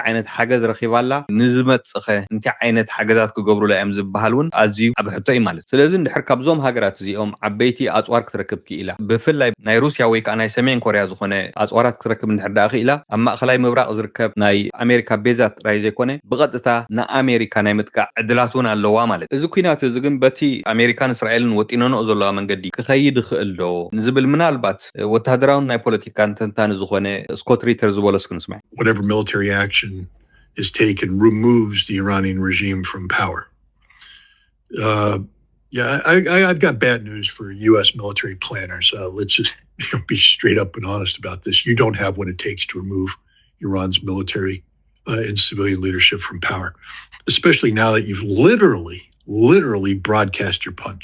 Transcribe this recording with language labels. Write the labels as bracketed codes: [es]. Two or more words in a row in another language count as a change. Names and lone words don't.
[ti] ዓይነት ሓገዝ ረኺባላ ንዝመፅኸ እንታይ ዓይነት ሓገዛት ክገብሩላ እዮም ዝበሃል እውን ኣዝዩ ዓብ ሕቶ እዩ ማለት ስለዚ እንድሕር ካብዞም ሃገራት እዚኦም ዓበይቲ ኣፅዋር ክትረክብ ክኢላ ብፍላይ ናይ ሩስያ ወይ ከዓ ናይ ሰሜን ኮርያ ዝኾነ ኣፅዋራት ክትረክብ እንድሕር ዳ ክኢላ ኣብ ማእኸላይ ምብራቕ ዝርከብ ናይ ኣሜሪካ ቤዛት ጥራይ ዘይኮነ ብቐጥታ ንኣሜሪካ ናይ ምጥቃዕ ዕድላት እውን ኣለዋ ማለት እዚ ኩናት እዚ ግን በቲ ኣሜሪካን እስራኤልን ወጢነንኦ ዘለዋ መንገዲ ክኸይድ ይኽእል ዶ ንዝብል ምናልባት ወታደራውን ናይ ፖለቲካን ተንታኒ ዝኾነ ስኮት ሪተር ዝበሎ እስኪ ንስማዕ [en] Whatever military action is taken removes the Iranian regime from power. I've got bad news for U.S. military planners. Let's just be straight up and honest about this. You don't have what it takes to remove Iran's military and civilian leadership from power, especially now that you've literally broadcast your punch.